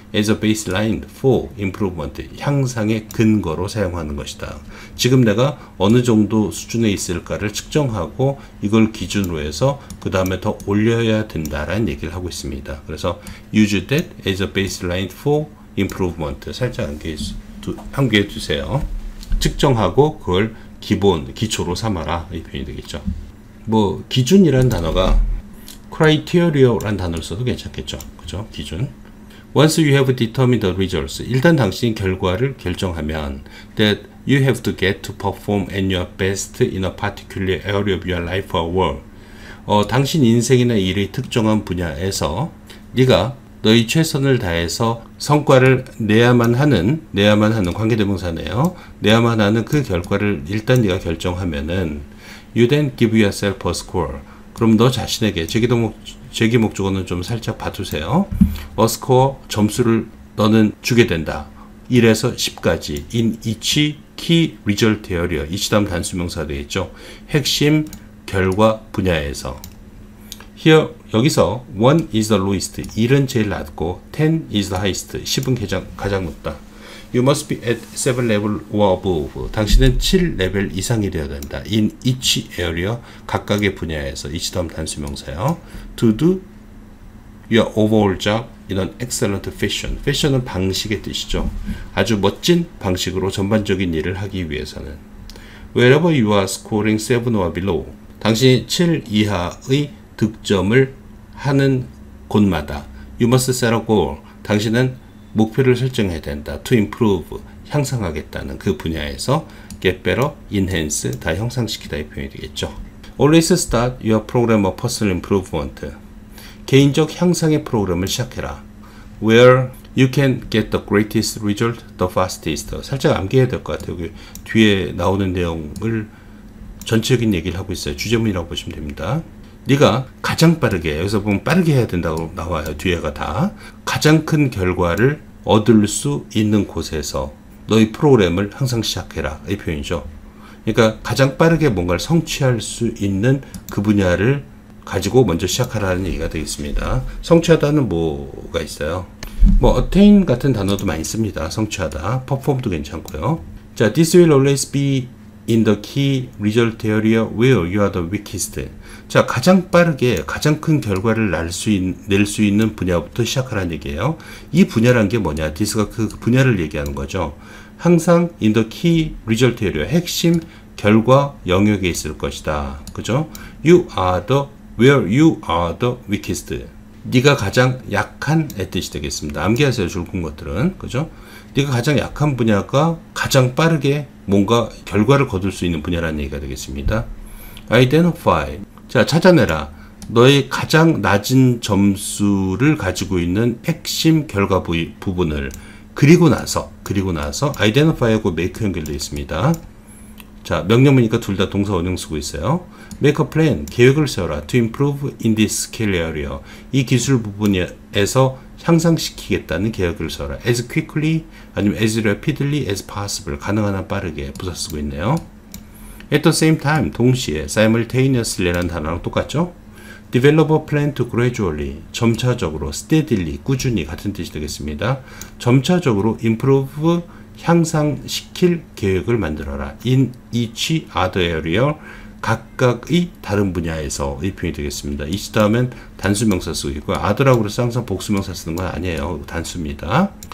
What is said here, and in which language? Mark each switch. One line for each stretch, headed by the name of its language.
English: As a baseline for improvement
Korean: 향상의 근거로 사용하는 것이다. 지금 내가 어느 정도 수준에 있을까를 측정하고 이걸 기준으로 해서 그 다음에 더 올려야 된다라는 얘기를 하고 있습니다. 그래서
English: use that as a baseline for improvement
Korean: 살짝 암기해 주세요. 측정하고 그걸 기초로 삼아라 이 표현이 되겠죠. 뭐 기준이라는 단어가 criteria라는 단어를 써도 괜찮겠죠. 그죠? 기준.
English: Once you have determined the results,
Korean: 일단 당신이 결과를 결정하면
English: that you have to get to perform at your best in a particular area of your life or work.
Korean: 당신 인생이나 일의 특정한 분야에서 네가 너희 최선을 다해서 성과를 내야만 하는 관계대명사네요. 내야만 하는 그 결과를 일단 네가 결정하면은
English: you then give yourself a score.
Korean: 그럼 너 자신에게 제기 목적어는 좀 살짝 봐두세요.
English: a score
Korean: 점수를 너는 주게 된다. 1에서 10까지
English: in each key result area.
Korean: each 다음 단수명사가 되겠죠. 핵심 결과 분야에서.
English: Here,
Korean: 여기서
English: 1 is the lowest,
Korean: 1은 제일 낮고
English: 10 is the highest,
Korean: 10은 가장 높다.
English: You must be at 7 level or above.
Korean: 당신은 7레벨 이상이 되어야 된다.
English: In each area,
Korean: 각각의 분야에서 each 다음 단수명사요.
English: To do your overall job in an excellent fashion.
Korean: fashion은 방식의 뜻이죠. 아주 멋진 방식으로 전반적인 일을 하기 위해서는.
English: Wherever you are scoring 7 or below.
Korean: 당신이 7 이하의 득점을 하는 곳마다
English: You must set a goal.
Korean: 당신은 목표를 설정해야 된다.
English: To improve.
Korean: 향상하겠다는 그 분야에서
English: get better, enhance.
Korean: 다 형상시키다 이 표현이 되겠죠.
English: Always start your program of personal improvement.
Korean: 개인적 향상의 프로그램을 시작해라.
English: Where you can get the greatest result the fastest.
Korean: 살짝 암기해야 될 것 같아요. 여기 뒤에 나오는 내용을 전체적인 얘기를 하고 있어요. 주제문이라고 보시면 됩니다. 네가 가장 빠르게, 여기서 보면 빠르게 해야 된다고 나와요. 뒤에가 다. 가장 큰 결과를 얻을 수 있는 곳에서 너희 프로그램을 항상 시작해라. 이 표현이죠. 그러니까 가장 빠르게 뭔가를 성취할 수 있는 그 분야를 가지고 먼저 시작하라는 얘기가 되겠습니다. 성취하다는 뭐가 있어요? 뭐 attain 같은 단어도 많이 씁니다. 성취하다. perform도 괜찮고요. 자,
English: this will always be in the key result area where you are the weakest.
Korean: 자, 가장 빠르게 가장 큰 결과를 낼 수 있는 분야부터 시작하라는 얘기예요. 이 분야란 게 뭐냐? this가 그 분야를 얘기하는 거죠. 항상
English: in the key result area,
Korean: 핵심 결과 영역에 있을 것이다. 그죠?
English: You are the where you are the weakest.
Korean: 네가 가장 약한 의 뜻이 되겠습니다. 암기하세요. 줄근 것들은. 그죠? 네가 가장 약한 분야가 가장 빠르게 뭔가 결과를 거둘 수 있는 분야라는 얘기가 되겠습니다.
English: Identify.
Korean: 자, 찾아내라. 너의 가장 낮은 점수를 가지고 있는 핵심 결과 부분을 그리고 나서
English: identify하고 make
Korean: 연결되어 있습니다. 자, 명령문이니까 둘 다 동사 원형 쓰고 있어요.
English: Make a plan,
Korean: 계획을 세워라.
English: To improve in this skill area.
Korean: 이 기술 부분에서 향상시키겠다는 계획을 세워라.
English: As quickly,
Korean: 아니면
English: as rapidly as possible.
Korean: 가능한 한 빠르게 부사 쓰고 있네요.
English: At the same time,
Korean: 동시에 simultaneously라는 단어랑 똑같죠?
English: Develop a plan to gradually,
Korean: 점차적으로,
English: steadily,
Korean: 꾸준히 같은 뜻이 되겠습니다. 점차적으로 improve, 향상시킬 계획을 만들어라.
English: In each other area,
Korean: 각각의 다른 분야에서 이 표현이 되겠습니다. each 다음엔 단수명사 쓰고 있고요. other라고 해서 항상 복수명사 쓰는 건 아니에요. 단수입니다.